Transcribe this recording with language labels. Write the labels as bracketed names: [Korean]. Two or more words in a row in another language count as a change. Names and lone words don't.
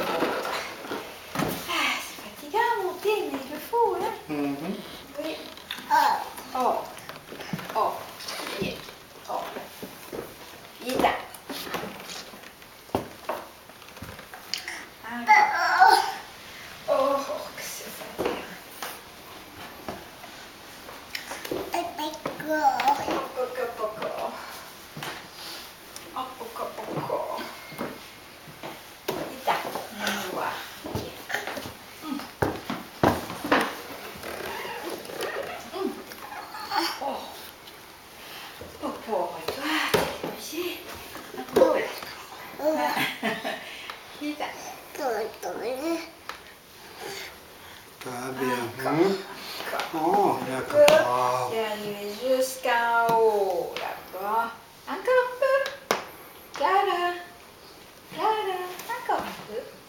[French] Ah, c'est fatigant à monter, mais il le faut, hein? Oui. Oh. Oh. Bien. Oh. Vite. Encore. Oh, que c'est fatigant. [Italian] Poco. Vita, andiamo qua. Oh, Popo, guarda, così. Ancora. Vita. [French] Très bien. Encore. Oh, d'accord. C'est arrivé jusqu'en haut, là-bas. Encore un peu. Clara. Clara, encore un peu.